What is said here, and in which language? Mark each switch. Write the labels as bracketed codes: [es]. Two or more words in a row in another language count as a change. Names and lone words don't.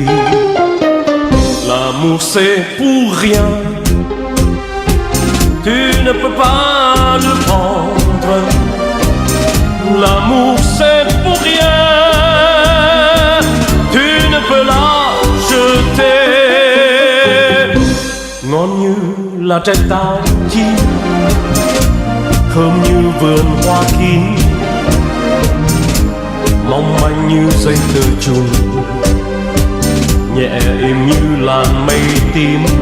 [fr] L'amour c'est pour rien, tu ne peux pas le prendre. L'amour c'est pour rien, tu ne peux l'acheter. [vi] Ngon như là trái táo chín, thơm như vườn hoa kín, mong manh như dây tơ trùng, nhẹ êm như làn mây tím.